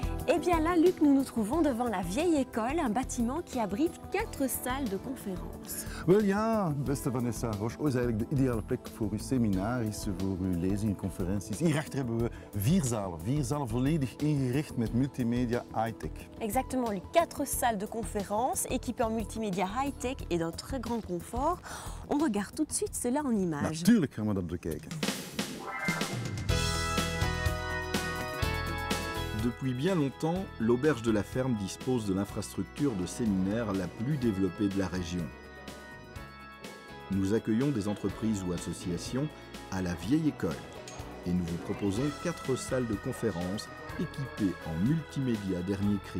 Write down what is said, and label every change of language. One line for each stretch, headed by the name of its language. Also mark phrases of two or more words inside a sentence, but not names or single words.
French: Eh bien là, Luc, nous nous trouvons devant la vieille école, un bâtiment qui abrite 4 salles de conférence.
Dutch: Wel ja, beste Vanessa, Roche is eigenlijk de ideale plek voor uw seminaries, voor uw lezingen, conferenties. Hierachter hebben we 4 zalen. 4 zalen volledig ingericht met multimedia high-tech.
French: Exactement, Luc, 4 salles de conférence équipées en multimédia high-tech et d'un très grand confort. On regarde tout de suite cela en images.
Dutch: Natuurlijk gaan we dat bekijken.
French: Depuis bien longtemps, l'Auberge de la Ferme dispose de l'infrastructure de séminaire la plus développée de la région. Nous accueillons des entreprises ou associations à la vieille école et nous vous proposons 4 salles de conférence équipées en multimédia dernier cri.